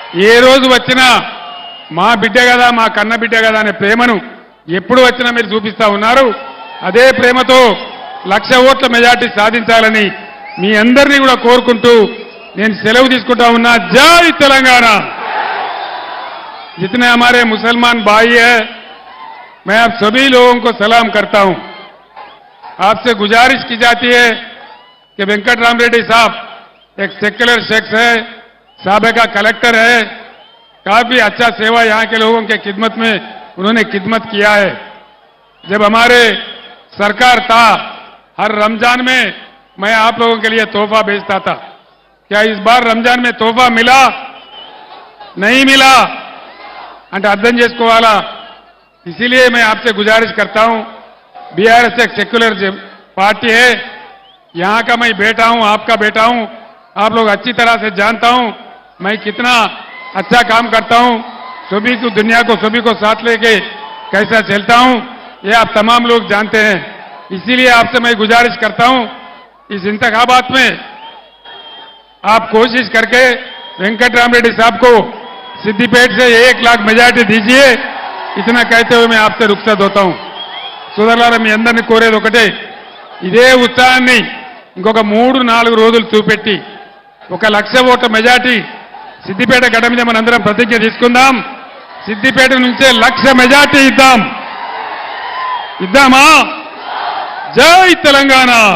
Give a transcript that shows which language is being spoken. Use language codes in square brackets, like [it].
[te] ఏ రోజు వచ్చినా మా బిడ్డ కదా, మా కన్న బిడ్డ కదా అనే ప్రేమను ఎప్పుడు వచ్చినా మీరు చూపిస్తా ఉన్నారు. అదే ప్రేమతో 1,00,000 ఓట్ల మెజార్టీ సాధించాలని మీ అందరినీ కూడా కోరుకుంటూ నేను సెలవు తీసుకుంటా ఉన్నా. జై తెలంగాణ. [hi] जितने हमारे मुसलमान भाई है, मैं आप सभी लोगों को सलाम करता हूं। आपसे गुजारिश की जाती है कि वेंकट राम रेड्डी साहब एक सेक्युलर शख्स है, साबिका कलेक्टर है, काफी अच्छा सेवा यहां के लोगों के खिदमत में उन्होंने खिदमत किया है। जब हमारे सरकार था, हर रमजान में मैं आप लोगों के लिए तोहफा भेजता था। क्या इस बार रमजान में तोहफा मिला? नहीं मिला [te] అంటే అర్థం చేసుకోవాలా। [hi] इसीलिए मैं आपसे गुजारिश करता हूं, बीआरएस एक सेक्युलर पार्टी है, यहां का मैं बेटा हूं, आपका बेटा हूं, आप लोग अच्छी तरह से जानता हूं मैं कितना अच्छा काम करता हूं, सभी को दुनिया को सभी को साथ लेके कैसा चलता हूं, ये आप तमाम लोग जानते हैं। इसीलिए आपसे मैं गुजारिश करता हूं, इस इंतखाबात में आप कोशिश करके वेंकट राम रेड्डी साहब को सिद्दीपेट से 1 लाख मेजॉरिटी दीजिए। इतना कहते हुए मैं आपसे रुखसत होता हूं। [te] సోదరులారా, మీ అందరిని కోరేది ఒకటే, ఇదే ఉత్సాహాన్ని ఇంకొక 3-4 రోజులు చూపెట్టి 1 లక్ష ఓట్ల మెజార్టీ సిద్దిపేట గడ్డ మీద మనందరం ప్రతిజ్ఞ తీసుకుందాం। సిద్దిపేట నుంచే 1 లక్ష మెజార్టీ ఇద్దామా? జై తెలంగాణ।